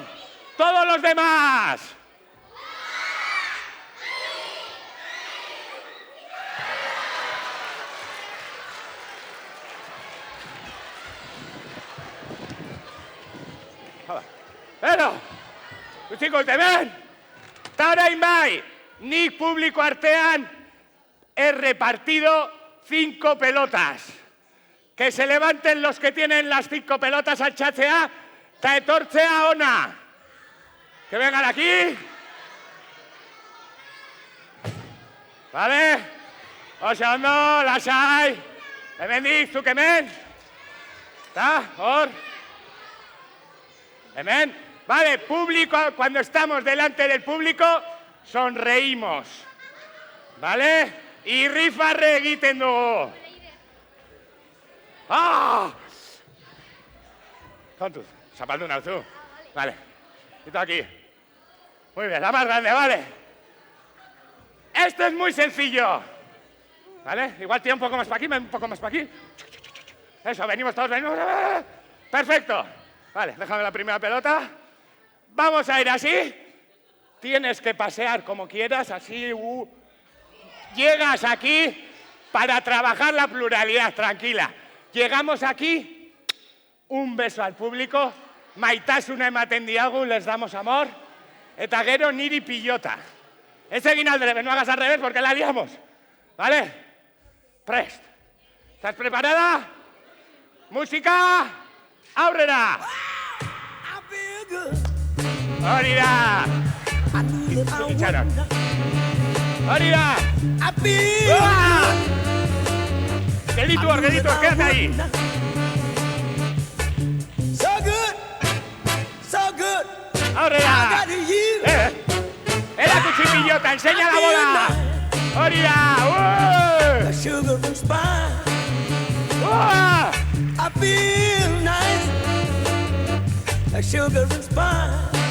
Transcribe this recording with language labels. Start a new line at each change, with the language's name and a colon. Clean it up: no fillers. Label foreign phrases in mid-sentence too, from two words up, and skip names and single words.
Spanish: Todos los demás. Pero, chicos, ¿te ven?
Basque: Orain bai, nik publiko artean
Spanish: he repartido 5 pelotas. Que se levanten los que tienen las 5 pelotas
Basque: altxatzea eta etortzea ona.
Spanish: Que vengan aquí. Vale?
Basque: Oso ondo, lasai. Hemendik, zuk hemen. Eta, hor. Hemen.
Spanish: Vale, público, cuando estamos delante del público, sonreímos. ¿Vale?
Basque: Irrifarre egiten dugu. Kontuz, zapaldun hau zu.
Spanish: Vale, quito aquí. Muy bien, la más grande, vale. Esto es muy sencillo. ¿Vale? Igual tira un poco más para aquí, un poco más para aquí. Eso, venimos todos, venimos. Perfecto. Vale, déjame la primera pelota. Vamos a ir así. Tienes que pasear como quieras, así. Llegas aquí para trabajar la pluralidad, tranquila. Llegamos aquí, un beso al público,
Basque: maitasuna ematen diagu,
Spanish: les damos amor,
Basque: eta gero niri pilota. Ez egin
Spanish: al revés, no hagas al revés porque la liamos. ¿Vale? Prest. ¿Estás preparada? Música,
Basque: aurrera. Hori da! Itxaron. Hori da! Gelditu hor,
Spanish: quédate ahí.
Basque: Aurrera! Erakutsi pilota,
Spanish: enseña la bola!
Basque: Hori da!
English: I feel nice, like sugar and spice.